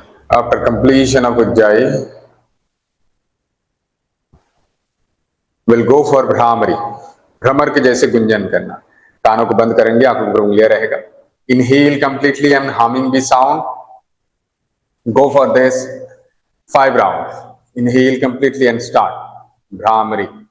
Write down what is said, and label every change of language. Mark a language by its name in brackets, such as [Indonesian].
[English] After completion of Ujjayi, we'll go for Bhramari. [Hindi] भ्रमर के जैसे गुंजन करना. कानों को बंद करेंगे, आंखों पर उंगलियां रहेगा. [English] Inhale completely and humming the sound. Go for this 5 rounds. Inhale completely and start. Bhramari.